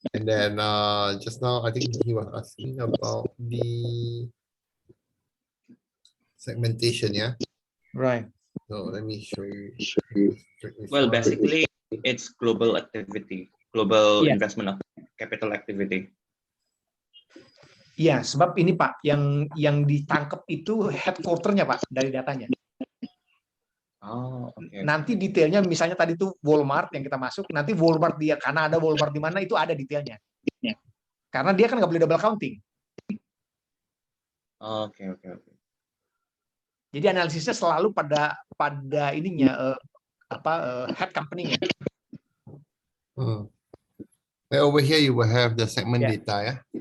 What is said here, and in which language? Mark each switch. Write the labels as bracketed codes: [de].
[en] And then just now, I think he was asking about the segmentation. Yeah. Right. So let me show you. Well, basically, it's global activity, global investment capital activity. [id] Iya, sebab ini Pak, yang ditangkap itu headquarter-nya Pak dari datanya. [en] Oh, okay. [id] Nanti detailnya misalnya tadi tuh Walmart yang kita masuk, nanti Walmart dia karena ada Walmart di mana itu ada detailnya. Karena dia kan nggak boleh double counting. Oke. Jadi analisisnya selalu pada ininya head company-nya. [en] Over here you will have the segment data ya.